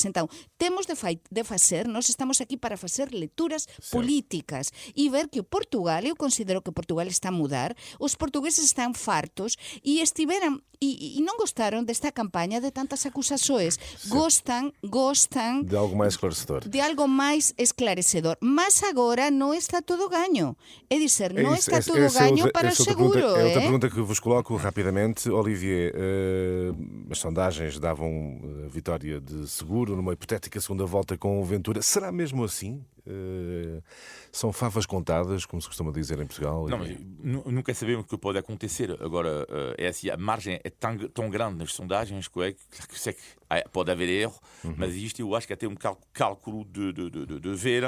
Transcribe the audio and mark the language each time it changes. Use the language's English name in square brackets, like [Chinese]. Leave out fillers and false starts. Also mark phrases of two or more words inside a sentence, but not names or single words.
[Galician] Entón, temos de facer, nós estamos aquí para facer lecturas políticas e ver que o Portugal, eu considero que Portugal está a mudar, os portugueses están fartos e estiveran e non gostaron desta campaña de tantas acusações. Gostan [Portuguese] De algo mais esclarecedor. [Galician] de algo máis esclarecedor. Mas agora non está todo gaño. É dizer, non está todo gaño para o seguro. [Portuguese] É outra pergunta que vos coloco rapidamente. Olivier, as sondagens davam a vitória de Seguro numa hipotética segunda volta com o Ventura. Será mesmo assim? São favas contadas, como se costuma dizer em Portugal? Não, mas nunca sabemos o que pode acontecer. Agora, é assim, a margem é tão grande nas sondagens que sei que pode haver erro, mas isto eu acho que é até um cálculo de ver.